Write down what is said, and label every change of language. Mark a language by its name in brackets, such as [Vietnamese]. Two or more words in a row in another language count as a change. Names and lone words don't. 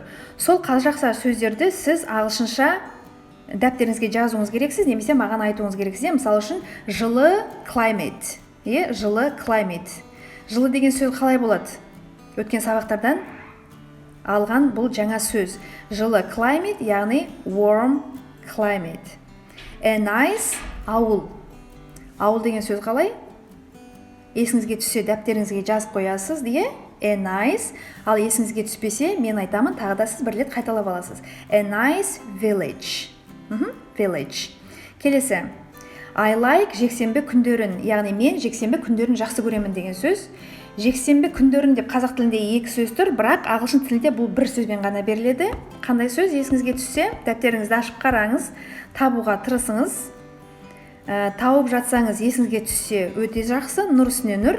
[Kazakh] Сол қазақша сөздерді сіз ағылшынша дәптеріңізге жазуыңыз керексіз, немесе маған айтуыңыз керексіз. Мысалы үшін жылы climate, жылы climate. Жылы деген сөз қалай болады? Өткен сабақтардан алған бұл жаңа сөз. Жылы climate, яғни [English] warm climate. A nice, [Kazakh] ауыл. Ауыл деген сөз қалай? Есіңізге түссе, дәптеріңізге жазып қоясыз, [English] A nice, [Kazakh] ал есіңізге түспесе, мен айтамын, тағы да сіз бір рет қайталап аласыз. [English] A nice village. Village. Келесі. I like [Kazakh] жексенбі күндерін, яғни мен жексенбі күндерін жақсы көремін деген сөз. Жексенбі күндерін деп қазақ тілінде екі сөз тұр, бірақ ағылшын тілінде бұл бір сөзбен ғана беріледі. Қандай сөз есіңізге түссе, дәптеріңізді ашып қараңыз, табуға тырысыңыз. Тауып жатсаңыз, есіңізге түссе, өте жақсы, нұр үстіне нұр.